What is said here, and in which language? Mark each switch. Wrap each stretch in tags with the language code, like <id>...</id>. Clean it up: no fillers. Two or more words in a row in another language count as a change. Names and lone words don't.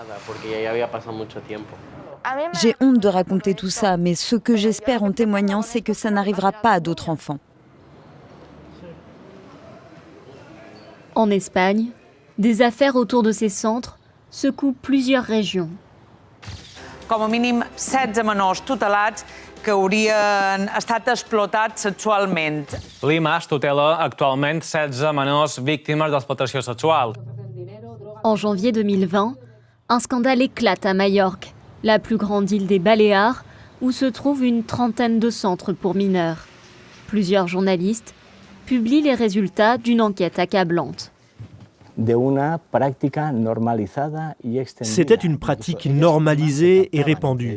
<fr>J'ai honte de raconter tout ça, mais ce que j'espère en témoignant, c'est que ça n'arrivera pas à d'autres enfants. En Espagne, des affaires autour de ces centres secouent plusieurs régions.</fr> <ca>Com a mínim 16 menors tutelats que haurien estat explotats sexualment. L'IMAS tutela actualment 16 menors víctimes d'explotació sexual.</ca> <fr>En janvier 2020, un scandale éclate à Majorque, la plus grande île des Baléares, où se trouve une trentaine de centres pour mineurs. Plusieurs journalistes publient les résultats d'une enquête accablante. C'était une pratique normalisée et répandue.</fr>